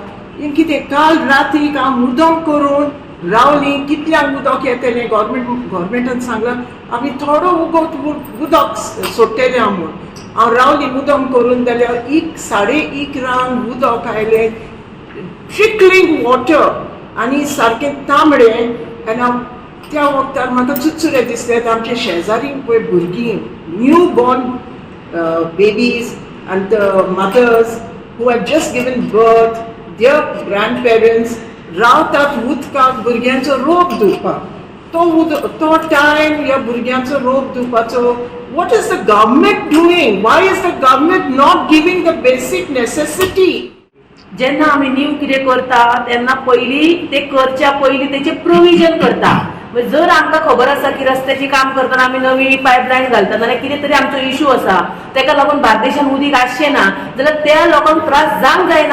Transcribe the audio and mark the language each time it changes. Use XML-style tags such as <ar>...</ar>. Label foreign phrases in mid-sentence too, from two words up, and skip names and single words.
<kok>हें कितें काल रातीक हांव मुद्दम करून रावली, कितल्यांक उदक येतलें गव्हर्मेंटान सांगलां आमी थोडो उदक सोडटले हांव म्हूण. हांव रावली मुद्दम करून, जाल्यार 1:30 उदक आयलें,</kok> <en>trickling water</en> <kok>आनी सारकें तांबडें. आनी हांव त्या वक्तार म्हाका चुचुरे दिसलें आमचे शेजारी पळय भुरगीं,</kok> <en>new born babies and the mothers who have just given birth, their grandparents</en> <kok>रावतात उदकाक भुरग्यांचो रोप धुवपाक. तो टायम ह्या भुरग्यांचो रोप धुवपाचो.</kok> <en>what is the government doing? why is the government not giving the basic necessity?</en> <kok>जेन्ना आमी नीव कितें करता तेन्ना पयलीं ते करच्या पयलीं तेचे प्रोविजन करता. जर आमकां खबर आसा की रस्त्याची काम करतना आमी नवी पायपलायन घालता नाल्यार कितें तरी आमचो इश्यू आसा, तेका लागून बार्देशान उदीक आसचें ना, जाल्यार त्या लोकांक त्रास जावंक जायना.</kok>